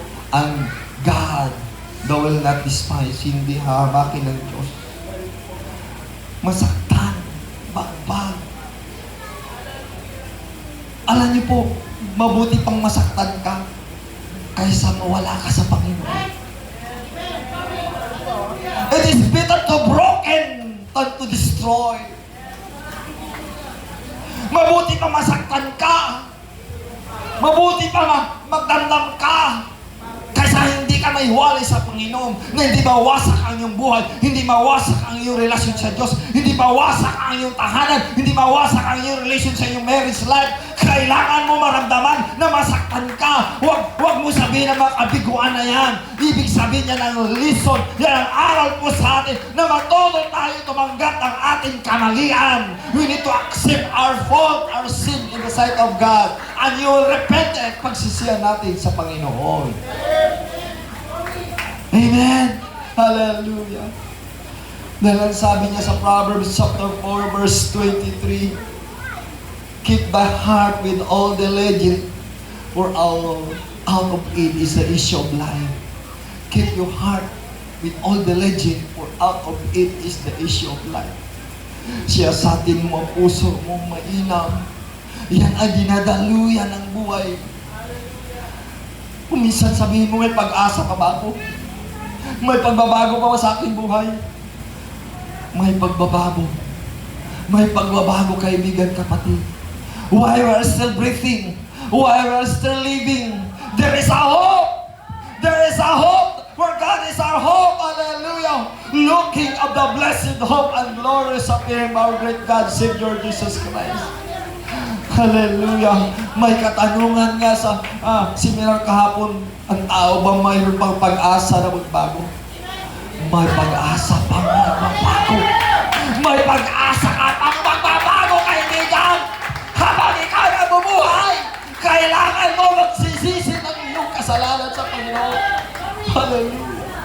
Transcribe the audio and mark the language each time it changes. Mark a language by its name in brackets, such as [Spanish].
[English] And God, thou will not despise. [Filipino] Hindi hahabakin ng Diyos. Masaktan. Bagbag. Alam niyo po, mabuti pang masaktan ka kaysa mawala ka sa Panginoon. [English] It is better to broken than to destroy. [Filipino] Mabuti pa masaktan ka. Mabuti pa magdamdam ka. Kaysa hindi ka maiwalay sa Panginoon, na hindi mawasak ang iyong buhay, hindi mawasak ang iyong relasyon sa Diyos, hindi mawasak ang iyong tahanan, hindi mawasak ang iyong relasyon sa iyong marriage life. Kailangan mo maramdaman na masaktan ka. Huwag mo sabihin na mga kabiguan na yan. Ibig sabihin niya ng lesson, yan ang aral po sa atin na matuto tayo tumanggap ng ating kamalian. [English] We need to accept our fault, our sin in the sight of God. And you will repent [Filipino] at pagsisiyan natin sa Panginoon. [English] Amen. Hallelujah. [Filipino] Dahil ang sabi niya sa [English] Proverbs chapter 4 verse 23, keep thy heart with all diligence, for out of it is the issue of life. Keep your heart with all diligence, for out of it is the issue of life. [Filipino] Siyasatin mo ang puso mo mainam. Yan ang dinadaluyan ng buhay. Kung minsan sabihin mo, may pag-asa pa ba ako? May pagbabago pa ba sa aking buhay? May pagbabago. May pagbabago, kaibigan, kapatid. [English] While we are still breathing, while we are still living, there is a hope. There is a hope, for God is our hope. Hallelujah. Looking of the blessed hope and glorious appearing of our great God, Savior Jesus Christ. Hallelujah. [Filipino] May katanungan nga sa seminar kahapon, ang tao ba mayroon pang pag-asa na magbago? May pag-asa pang magbabago. May pag-asa ka pang magbabago, kaibigan. Habang ikaw na bumuhay, kailangan mo magsisisi ng iyong kasalanan sa Panginoon. Hallelujah.